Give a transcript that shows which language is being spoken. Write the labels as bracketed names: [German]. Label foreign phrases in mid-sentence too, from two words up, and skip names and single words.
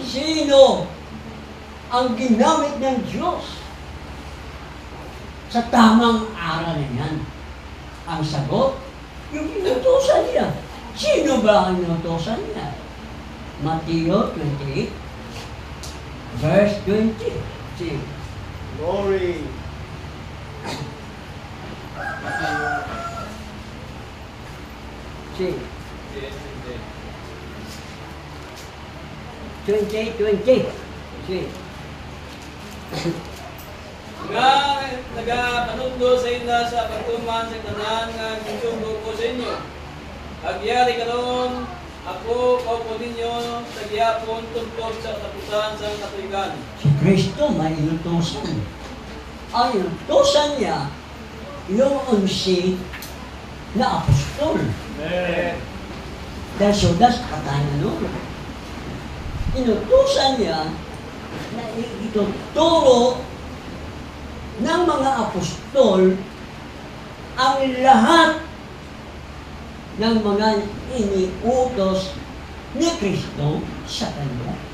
[Filipino] Sino ang ginamit ng Diyos sa tamang aral na yan? Ang sagot, yung inutusan niya. Sino ba ang inutusan niya? Mateo 28, verse 20. [English] See, Glory. see. 20. See. [Cebuano] Nga nagapanundo sa inyo sa pagtuman sa tanan nga gisugo ko sa inyo. Agyari karon ako kaupo ninyo sa gihapon tungkol sa katapusan sa katuigan. [Filipino] Si Kristo may inutusan. Ang inutusan niya, yung 11 na apostol. Amen. Dahil Judas, patay na noon. Inutusan niya na ituturo ng mga apostol ang lahat ng mga iniutos ni Kristo sa kanya.